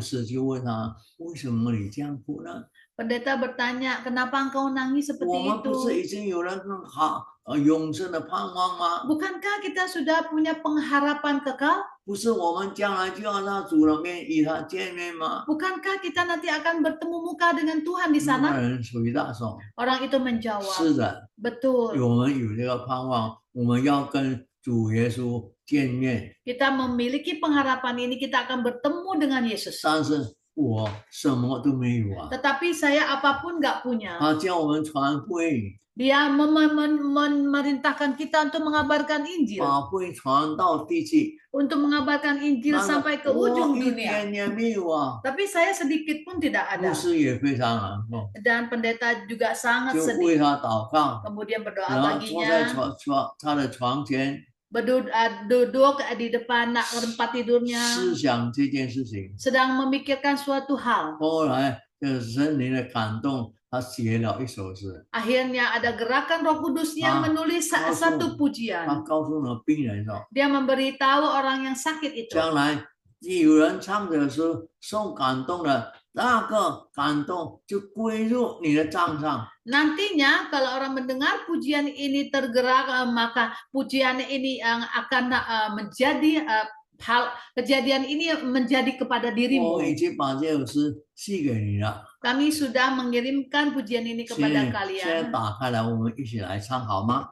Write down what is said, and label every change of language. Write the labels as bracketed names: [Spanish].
[Chinese] 师就问他，为什么你这样哭呢？ [Indonesian] Pendeta bertanya, kenapa engkau nangis [Chinese] 我 [Indonesian] seperti [Chinese] 们不是 [Indonesian] itu? [Chinese] 已经有了更好永生的盼望吗？ [Indonesian] Bukankah kita sudah punya pengharapan kekal? [Chinese] 不是我们将来就要到主的面与他见面吗？ [Indonesian] Bukankah kita nanti akan bertemu muka dengan Tuhan di [Chinese] 那 [Indonesian] sana? [Chinese] 人回答说： [Indonesian] Orang itu menjawab, [Chinese] 是的， [Indonesian] betul. [Chinese] 我们有这个盼望，我们要跟主耶稣见面。 [Indonesian] Kita memiliki pengharapan ini, kita akan bertemu dengan Yesus. [Chinese] 但是我什么都没有啊！ [Indonesian] Tetapi saya apapun nggak punya. [Chinese] 他叫我们传福音， [Indonesian] Dia memerintahkan kita untuk mengabarkan Injil, [Chinese] 把福音传到地极。 [Indonesian] untuk mengabarkan Injil [Chinese] 但是 [Indonesian] sampai ke [Chinese] 我 [Indonesian] ujung [Chinese] 一 [Indonesian] dunia. [Chinese] 点也没有啊！ [Indonesian] Tapi saya sedikit pun tidak [Chinese] 牧 [Indonesian] ada. [Chinese] 师也非常难过， [Indonesian] Dan pendeta juga sangat [Chinese] 就 [Indonesian] sedih. [Chinese] 为他祷告， [Indonesian] Kemudian berdoa [Chinese] 然后坐在 [Indonesian] baginya, [Chinese] 他的床前， [Indonesian] duduk di depan tempat tidurnya, [Chinese] 思想这件事情。 [Indonesian] sedang memikirkan suatu hal. [Chinese] 后来圣灵的感动，他写了一首诗， [Indonesian] Akhirnya ada gerakan Roh Kudus yang menulis satu pujian. [Chinese] 告诉了病人说， [Indonesian] Dia memberitahu orang yang sakit itu, [Chinese] 将来有人唱的时候受感动了，那个感动就归入你的账上。 [Indonesian] nantinya kalau orang mendengar pujian ini tergerak, maka pujian ini yang akan menjadi hal kejadian ini menjadi kepada [Chinese] 我 [Indonesian] dirimu. [Chinese] 已经把这首诗寄给你了， [Indonesian] Kami sudah mengirimkan pujian ini [Chinese] 现 [Indonesian] kepada kalian. [Chinese] 打开来，我们一起来唱好吗？